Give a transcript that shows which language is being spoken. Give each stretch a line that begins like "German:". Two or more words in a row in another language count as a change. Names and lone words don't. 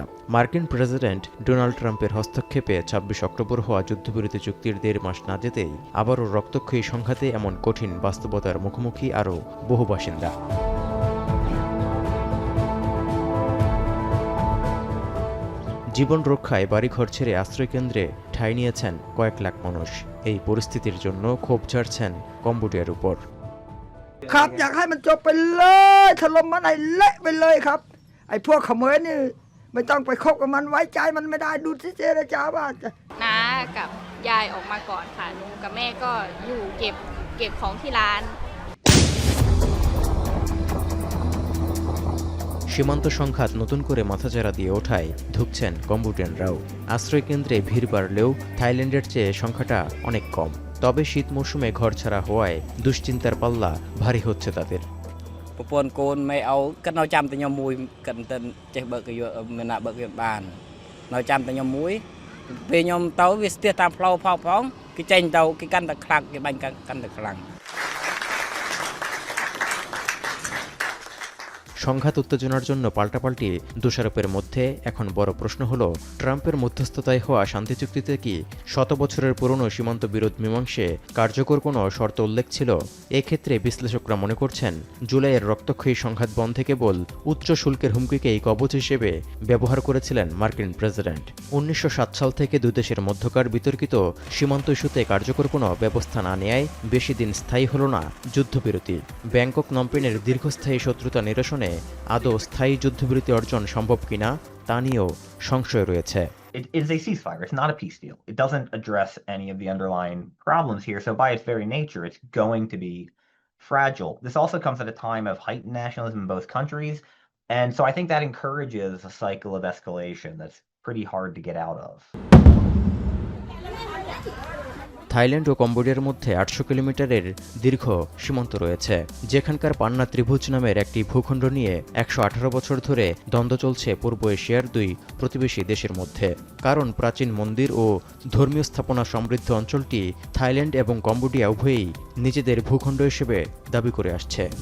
Bangla: মার্কিন প্রেসিডেন্ট ডোনাল্ড ট্রাম্পের হস্তক্ষেপে ২৬ অক্টোবর হওয়া যুদ্ধবিরতি চুক্তির ১.৫ মাস না যেতেই আবারও রক্তক্ষয়ী সংঘাতে এমন কঠিন বাস্তবতার মুখোমুখি আরও বহু বাসিন্দা। জীবন রক্ষায় বাড়িঘর ছেড়ে আশ্রয়কেন্দ্রে ঠাঁই নিয়েছেন কয়েক লাখ মানুষ। এই পরিস্থিতির জন্য ক্ষোভ ঝাড়ছেন কম্বোডিয়ার উপর।
Thai: ครับอยากให้มันจบไปเลยถล่มมันให้เละไปเลยครับไอ้พวกเขมรนี่ไม่ต้องไปคบกับมันไว้ใจมันไม่ได้ดูที่เจรจาว่าจะ น้ากับยายออกมาก่อนค่ะลุงกับแม่ก็อยู่เก็บของที่ร้าน
Bangla: সীমান্ত সংঘাত নতুন করে মাথাচাড়া দিয়ে ওঠায় ধুঁকছেন কম্বোডিয়ানরাও। আশ্রয়কেন্দ্রে ভিড় বাড়লেও থাইল্যান্ডের চেয়ে সংখ্যাটা অনেক কম। তবে শীত মৌসুমে ঘর ছাড়া হওয়ায় দুশ্চিন্তার পাল্লা ভারী হচ্ছে তাদের।
Khmer: ប្រពន្ធកូនមិនឲ្យគាត់នៅចាំតែខ្ញុំមួយគាត់មិនចេះបើកមិនណាបើកវាបាននៅចាំតែខ្ញុំមួយពេលខ្ញុំទៅវាស្ទះតាមផ្លូវផងគេចេញទៅគេកាន់តែខ្លាំងគេបាញ់កាន់តែខ្លាំង
Bangla: সংঘাত উত্তেজনার জন্য পাল্টাপাল্টি দোষারোপের মধ্যে এখন বড় প্রশ্ন হল, ট্রাম্পের মধ্যস্থতায় হওয়া শান্তি চুক্তিতে কি শত বছরের পুরনো সীমান্ত বিরোধ মীমাংসে কার্যকর কোনো শর্ত উল্লেখ ছিল? এক্ষেত্রে বিশ্লেষকরা মনে করছেন, জুলাইয়ের রক্তক্ষয়ী সংঘাত বন্ধে কেবল উচ্চ শুল্কের হুমকিকেই কবচ হিসেবে ব্যবহার করেছিলেন মার্কিন প্রেসিডেন্ট। ১৯০৭ সাল থেকে দুই দেশের মধ্যকার বিতর্কিত সীমান্ত ইস্যুতে কার্যকর কোনো ব্যবস্থা না নেয়ায় বেশি দিন স্থায়ী হল না যুদ্ধবিরতি। ব্যাংকক নমপেনের দীর্ঘস্থায়ী শত্রুতা নিরসনে আদৌ স্থায়ী যুদ্ধবিরতি অর্জন সম্ভব কিনা তা নিয়েও সংশয় রয়েছে।
English: It is a ceasefire. It's not a peace deal. It doesn't address any of the underlying problems here. So by its very nature, it's going to be fragile. This also comes at a time of heightened nationalism in both countries. And so I think that encourages a cycle of escalation that's pretty hard to get out of.
Bangla: থাইল্যান্ড ও কম্বোডিয়ার মধ্যে ৮০০ কিলোমিটারের দীর্ঘ সীমান্ত রয়েছে, যেখানকার পান্না ত্রিভুজ নামের একটি ভূখণ্ড নিয়ে ১১৮ বছর ধরে দ্বন্দ্ব চলছে পূর্ব এশিয়ার দুই প্রতিবেশী দেশের মধ্যে। কারণ প্রাচীন মন্দির ও ধর্মীয় স্থাপনা সমৃদ্ধ অঞ্চলটি থাইল্যান্ড এবং কম্বোডিয়া উভয়ই নিজেদের ভূখণ্ড হিসেবে দাবি করে আসছে।